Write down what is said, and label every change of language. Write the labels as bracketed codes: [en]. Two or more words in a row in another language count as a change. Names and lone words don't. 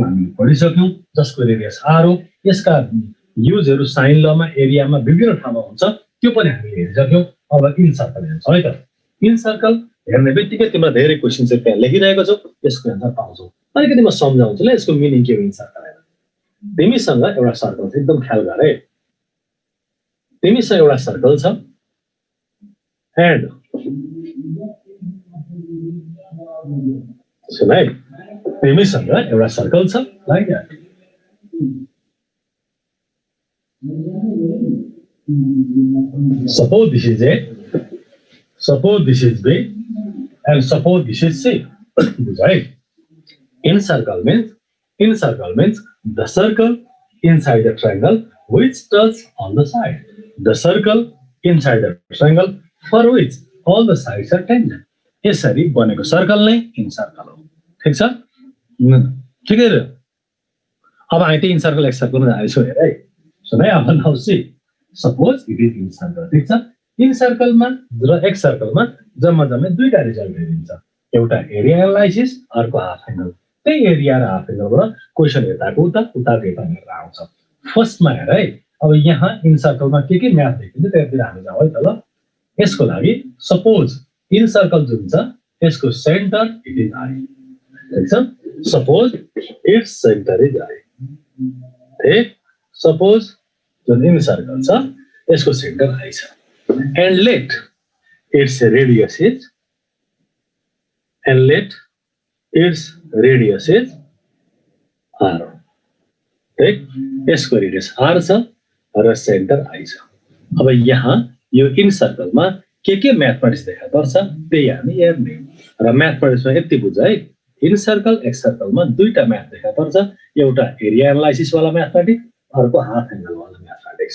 [ne] हामीले पढिसक्यौं जसको रेडियस आर हो यसका युजहरू साइन लमा एरियामा विभिन्न ठाउँमा हुन्छ त्यो पनि हामीले हेरिसक्यौं अब [en] in circle [ne] हेर्छौँ है त [en] in circle [ne] हेर्ने बित्तिकै तिम्रो धेरै क्वेसन चाहिँ त्यहाँ लेखिरहेको छौ यसको आन्सर पाउँछौ अलिकति म सम्झाउँछु ल यसको मिनिङ के हो [en] in circle [ne] तिमीसँग एउटा सर्कल छ एकदम ख्याल गर है तिमीसँग एउटा सर्कल छ एन्ड सुन है तिमीसँग एउटा सर्कल छ [en] like that suppose this is A, suppose this is B, and suppose this is C. Right? In circle means the circle inside the triangle which touches all the sides. The circle inside the triangle for which all the sides are tangent. [ne] यसरी बनेको सर्कल नै [en] in circle [ne] हो ठीक छ ठिकै हो अब हामी त्यही [en] in circle ex circleमा [ne] जाँदैछौँ हेर है सुन है अब [en] now see suppose it is in circle [ne] ठीक छ [en] in circleमा [ne] र [en] ex circleमा [ne] जम्मा जम्मै दुईटा रिजल्ट दिन्छ एउटा [en] area analysis [ne] अर्को [en] half angle [ne] त्यही एरिया र [en] half angleबाट [ne] क्वेसन हेर्दाको उताको हेर्दा आउँछ फर्स्टमा हेर है अब यहाँ [en] in circleमा [ne] के म्याथ देखिन्छ त्यतिर हामी जाउँ है त ल यसको लागि [en] suppose in circle [ne] जुन छ यसको [en] center it is I [ne] ठीक छ [en] suppose its center is I [ne] ठीक सपोज जुन [en] in circle [ne] छ यसको सेन्टर आई छ [en] and let its radius is R [ne] ठीक यसको रेडियस आर छ र सेन्टर आई छ। अब यहाँ यो [en] in circleमा [ne] के म्याथमेटिक्स देखा पर्छ त्यही हामी हेर्ने र म्याथमेटिक्समा यति बुझ है, [en] in circle ex circleमा [ne] दुईटा म्याथ देखा पर्छ, एउटा [en] area analysis [ne] वाला म्याथमेटिक्स, अर्को [en] half angle [ne] वाला म्याथमेटिक्स।